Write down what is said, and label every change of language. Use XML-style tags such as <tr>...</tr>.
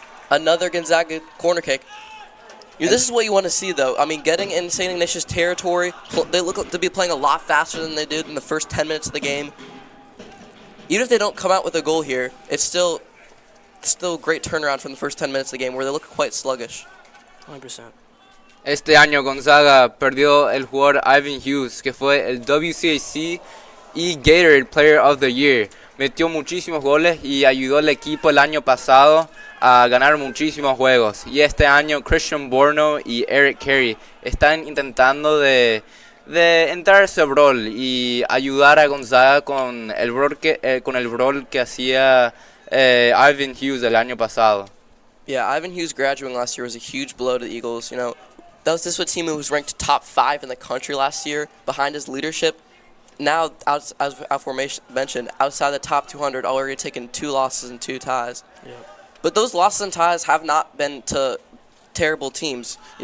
<en>Another Gonzaga corner kick. This is what you want to see, though. I mean, getting in St. Ignatius territory, they look to be playing a lot faster than they did in the first 10 minutes of the game. Even if they don't come out with a goal here, it's still a great turnaround from the first 10 minutes of the game where they look quite sluggish. 100%.</en> <es>Este año Gonzaga perdió el jugador Ivan Hughes, que fue el WCAC y Gatorade Player of the Year. Metió muchísimos goles y ayudó al equipo el año pasado a ganar muchísimos juegos. Y este año Christian Borno y Eric Carey están intentando de entrar a ese rol y ayudar a Gonzaga con el rol que hacía Ivan Hughes el año pasado.</es> <en>Yeah, Ivan Hughes graduating last year was a huge blow to the Eagles. This was a team who was ranked top 5 in the country last year behind his leadership. Now, as mentioned, outside the top 200, already taken 2 losses and 2 ties. Yep. But those losses and ties have not been to terrible teams.</en>